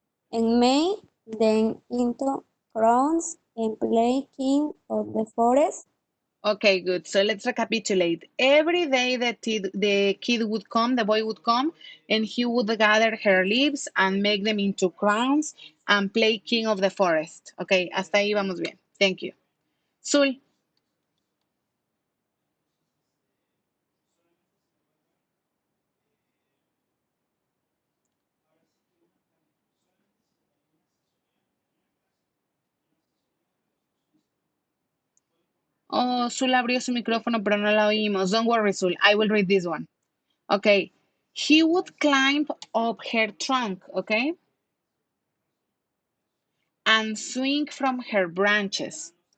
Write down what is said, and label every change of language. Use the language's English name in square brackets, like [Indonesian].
[English] And May then into crowns and play king of the forest. Okay, good. So let's recapitulate. Every day the kid would come, the boy would come, and he would gather her leaves and make them into crowns and play king of the forest. [Spanish] Okay, hasta ahí vamos bien. [English] Thank you. [Spanish] Sul. Oh, Zul abrió su micrófono, pero no la oímos. [English] Don't worry, Zul. I will read this one. Okay. He would climb up her trunk, okay? And swing from her branches.